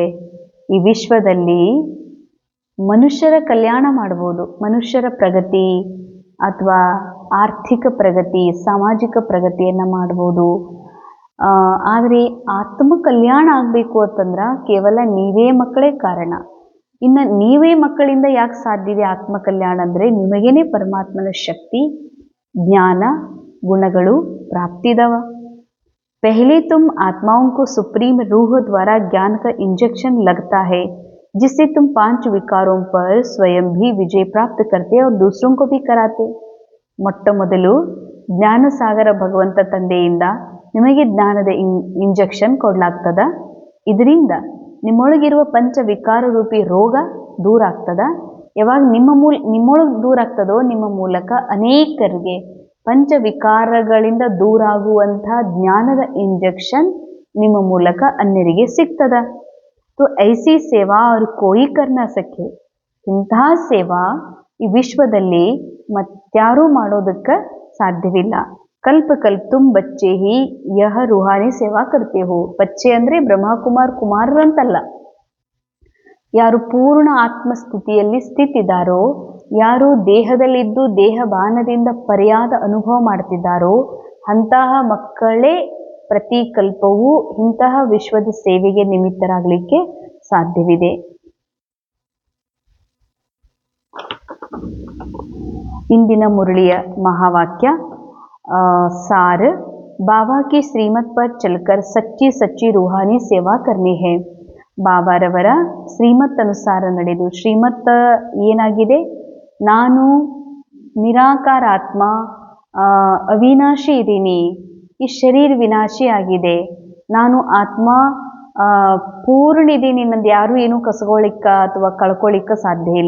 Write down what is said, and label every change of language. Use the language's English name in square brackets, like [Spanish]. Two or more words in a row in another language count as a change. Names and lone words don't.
[Kannada] ಈ ವಿಶ್ವದಲ್ಲಿ ಮನುಷ್ಯರ ಕಲ್ಯಾಣ ಮಾಡ್ಬೋದು, ಮನುಷ್ಯರ ಪ್ರಗತಿ ಅಥವಾ ಆರ್ಥಿಕ ಪ್ರಗತಿ, ಸಾಮಾಜಿಕ ಪ್ರಗತಿಯನ್ನು ಮಾಡ್ಬೋದು. ಆದರೆ ಆತ್ಮ ಕಲ್ಯಾಣ ಆಗಬೇಕು ಅಂತಂದ್ರೆ ಕೇವಲ ನೀವೇ ಮಕ್ಕಳೇ ಕಾರಣ. ಇನ್ನು ನೀವೇ ಮಕ್ಕಳಿಂದ ಯಾಕೆ ಸಾಧ್ಯ ಇದೆ ಆತ್ಮ ಕಲ್ಯಾಣ ಅಂದರೆ, ನಿಮಗೇನೆ ಪರಮಾತ್ಮನ ಶಕ್ತಿ, ಜ್ಞಾನ, ಗುಣಗಳು ಪ್ರಾಪ್ತಿದವ. [Hindi] पहले तुम आत्माओं को सुप्रीम रूह द्वारा ज्ञान का इंजेक्शन लगता है, जिससे तुम 5 विकारों पर स्वयं भी विजय प्राप्त करते और दूसरों को भी कराते. [Kannada] ಮೊಟ್ಟ ಮೊದಲು ಜ್ಞಾನ ಸಾಗರ ಭಗವಂತ ತಂದೆಯಿಂದ ನಿಮಗೆ ಜ್ಞಾನದ ಇಂಜೆಕ್ಷನ್ ಕೊಡಲಾಗ್ತದ. ಇದರಿಂದ ನಿಮ್ಮೊಳಗಿರುವ ಪಂಚ ವಿಕಾರ ರೂಪಿ ರೋಗ ದೂರ ಆಗ್ತದ. ಯಾವಾಗ ನಿಮ್ಮೊಳಗೆ ದೂರ ಆಗ್ತದೋ ನಿಮ್ಮ ಮೂಲಕ ಅನೇಕರಿಗೆ ಪಂಚವಿಕಾರಗಳಿಂದ ದೂರಾಗುವಂಥ ಜ್ಞಾನದ ಇಂಜೆಕ್ಷನ್ ನಿಮ್ಮ ಮೂಲಕ ಅನ್ಯರಿಗೆ ಸಿಗ್ತದ. [Hindi] तो ऐसी सेवा और कोई कर ना सके. [Kannada] ಇಂತಹ ಸೇವಾ ಈ ವಿಶ್ವದಲ್ಲಿ ಮತ್ಯಾರೂ ಮಾಡೋದಕ್ಕೆ ಸಾಧ್ಯವಿಲ್ಲ. [Hindi] कल्प कल्प तुम बच्चे ही यह रूहानी सेवा करते हो. [Kannada] ಬಚ್ಚೆ ಅಂದರೆ ಬ್ರಹ್ಮಕುಮಾರ್ ಕುಮಾರರು ಅಂತಲ್ಲ. ಯಾರು ಪೂರ್ಣ ಆತ್ಮಸ್ಥಿತಿಯಲ್ಲಿ ಸ್ಥಿತಿದಾರೋ, ಯಾರು ದೇಹದಲ್ಲಿದ್ದು ದೇಹ ಬಾನದಿಂದ ಪರ್ಯಾದ ಅನುಭವ ಮಾಡ್ತಿದ್ದಾರೋ ಅಂತಹ ಮಕ್ಕಳೇ ಪ್ರತಿ ಕಲ್ಪವೂ ಇಂತಹ ವಿಶ್ವದ ಸೇವೆಗೆ ನಿಮಿತ್ತರಾಗಲಿಕ್ಕೆ ಸಾಧ್ಯವಿದೆ. ಇಂದಿನ ಮುರಳಿಯ ಮಹಾವಾಕ್ಯ [Hindi] सार बाबा की श्रीमत पर चलकर सच्ची सच्ची रूहानी सेवा करनी है. [Kannada] ಬಾಬಾರವರ ಶ್ರೀಮತ್ ಅನುಸಾರ ನಡೆದು, ಶ್ರೀಮತ್ ಏನಾಗಿದೆ, ನಾನು ನಿರಾಕಾರಾತ್ಮ, ಅವಿನಾಶಿ ಇದ್ದೀನಿ, ಈ ಶರೀರ ವಿನಾಶಿ ಆಗಿದೆ, ನಾನು ಆತ್ಮ ಪೂರ್ಣ ಇದ್ದೀನಿ, ನಂದು ಯಾರು ಏನೂ ಕಸ್ಕೊಳ್ಳಿಕ್ಕ ಅಥವಾ ಕಳ್ಕೊಳ್ಳಿಕ್ಕ ಸಾಧ್ಯ ಇಲ್ಲ.